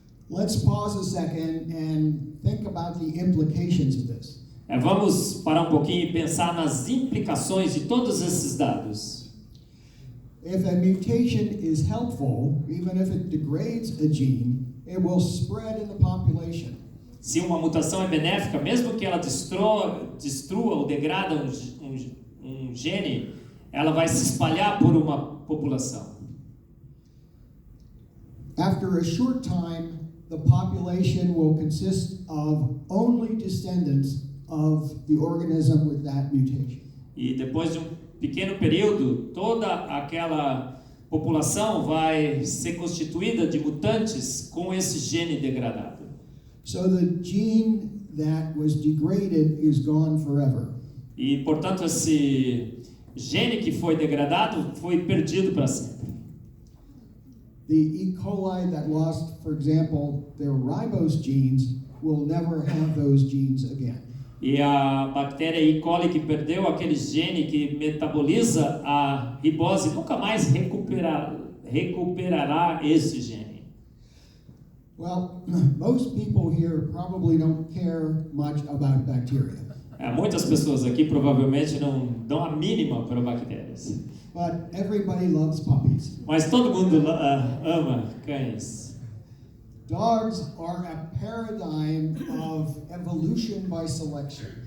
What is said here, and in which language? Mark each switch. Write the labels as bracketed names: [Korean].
[English] Let's pause a second and think about the implications of this. [Portuguese] Vamos parar um pouquinho e pensar nas implicações de todos esses dados. [English] If a mutation is helpful, even if it degrades a gene, it will spread in the population. [Portuguese] Se uma mutação é benéfica, mesmo que ela destrua ou degrada um gene, ela vai se espalhar por uma população. [English] After a short time, the population will consist of only descendants of the organism with that mutation. [Portuguese] E depois de um pequeno período, toda aquela população vai ser constituída de mutantes com esse gene degradado. [English] So the gene that was degraded is gone forever. [Portuguese] E, portanto, esse gene que foi degradado foi perdido para sempre. [English] The E. coli that lost, for example, their ribose genes will never have those genes again. [Portuguese] E a bactéria E. coli que perdeu aquele gene que metaboliza a ribose nunca mais recuperará esse gene. [English] Well, most people here probably don't care much about bacteria. [Portuguese] Muitas pessoas aqui provavelmente não dão a mínima para bactérias. [English] But everybody loves puppies. [Portuguese] Mas todo mundo ama cães. [English] Dogs are a paradigm of evolution by selection.